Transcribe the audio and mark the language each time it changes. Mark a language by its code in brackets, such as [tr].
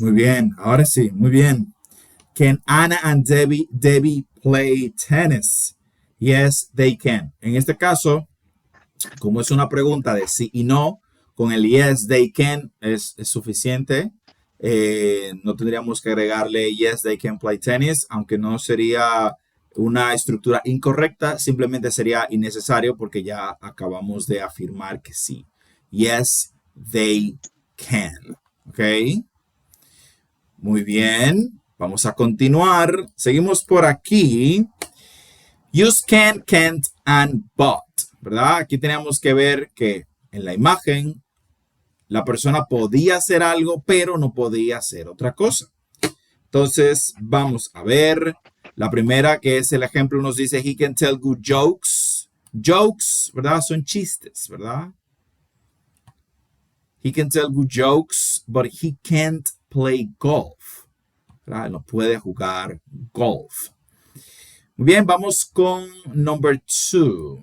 [es] Muy bien, ahora sí, muy bien. [en] Can Anna and Debbie play tennis? Yes, they can. [es] En este caso, como es una pregunta de sí y no, con el [en] yes, they can [es] es suficiente. No tendríamos que agregarle [en] yes, they can play tennis, [es] aunque no sería una estructura incorrecta, simplemente sería innecesario porque ya acabamos de afirmar que sí. [en] Yes, they can. ¿Ok? [es] Muy bien. Vamos a continuar. Seguimos por aquí. [en] Use can, can't, and but. [es] ¿Verdad? Aquí tenemos que ver que en la imagen la persona podía hacer algo, pero no podía hacer otra cosa. Entonces, vamos a ver. La primera, que es el ejemplo, nos dice, [en] he can tell good jokes. [es] Jokes, ¿verdad? Son chistes, ¿verdad? [en] He can tell good jokes, but he can't play golf. [es] ¿Verdad? No puede jugar golf. Muy bien, vamos con [en] number 2.